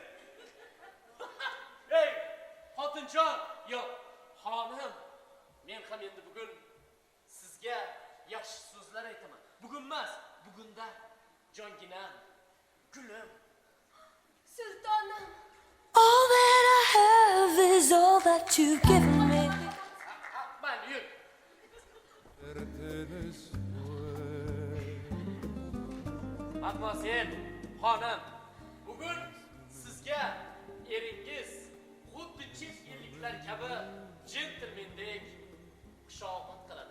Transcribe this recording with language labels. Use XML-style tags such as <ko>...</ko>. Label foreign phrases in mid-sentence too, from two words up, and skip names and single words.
<uz>Ey, xotinjon, yo'q, xonim. Men ham endi bugun sizga yaxshi so'zlar aytaman. Bugun emas, bugunda jonginam, gulim. Sultonim.</uz> <en>All that I have is all that you've given me.</en> <uz>Mayli, yur. Matmazel, xonim, bugun sizga eringiz xuddi chet elliklar kabi jentelmendek xushomad qiladi.</uz>